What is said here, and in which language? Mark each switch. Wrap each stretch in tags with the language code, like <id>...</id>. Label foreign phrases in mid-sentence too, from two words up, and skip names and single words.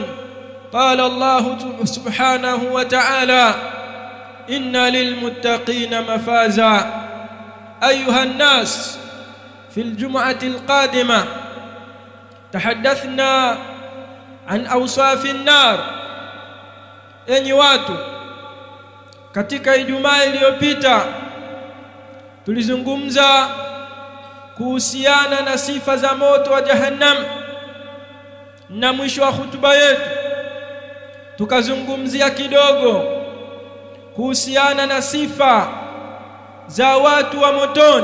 <ar>قال الله سبحانه وتعالى: إن للمتقين مفازا. أيها الناس، في الجمعة القادمة تحدثنا عن أوصاف النار.</ar> <sw>Enyi watu, katika Ijumaa iliyopita tulizungumza kuhusiana na sifa za moto wa Jahannam, na mwisho wa hutuba yetu tukazungumzia kidogo kuhusiana na sifa za watu wa motoni.</sw>